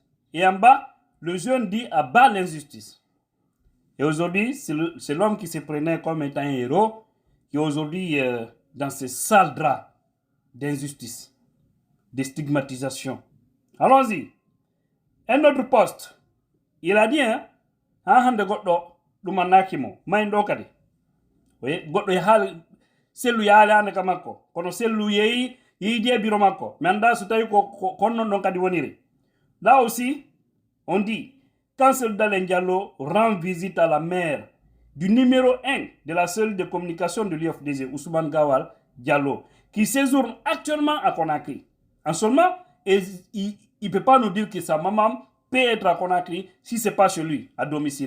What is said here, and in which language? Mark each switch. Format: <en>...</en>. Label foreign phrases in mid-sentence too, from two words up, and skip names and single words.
<fr>Et en bas, le jeune dit à bas l'injustice. Et aujourd'hui, c'est l'homme qui se prenait comme étant un héros, qui est aujourd'hui dans ces sales draps d'injustice, de stigmatisation. Allons-y. Un autre poste. Il a dit, hein,</fr> <ff>hande goddo dumanakimo, maindo kadi. Oui, goddo hal Cellou yaale ande kamako. Kono Cellou yeyi yidi biro makko. Manda so tawi ko konno don kadi woniri.</ff> <fr>Là aussi, on dit quand Cellou Dalein Diallo rend visite à la mère du numéro 1 de la cellule de communication de l'IFDZ, Ousmane Gawal Diallo, qui séjourne actuellement à Conakry. En seulement, il ne peut pas nous dire que sa maman peut être à Conakry si ce n'est pas chez lui, à domicile.</fr>